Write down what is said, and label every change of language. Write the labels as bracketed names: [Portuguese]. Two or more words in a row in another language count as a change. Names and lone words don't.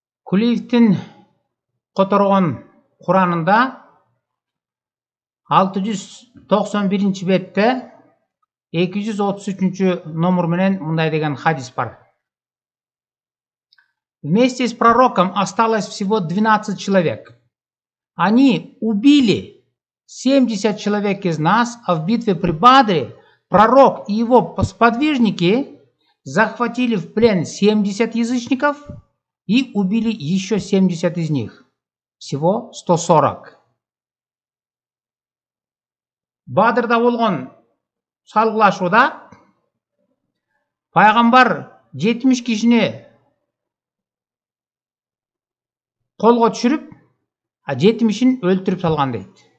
[Kyrgyz] Кулиевтин которгон Куранында 691 бетте 233 номер менен мындай деген хадис бар. [Russian] Вместе с пророком осталось всего 12 человек. Они убили 70 человек из нас, а в битве при Бадре пророк и его сподвижники захватили в плен 70 язычников и убили еще 70 из них. Всего 140. [Kyrgyz] Бадрда болгон салгылашууда пайгамбар 70 кишини колго түшүрүп, 70-ин өлтүрүп салган дейт.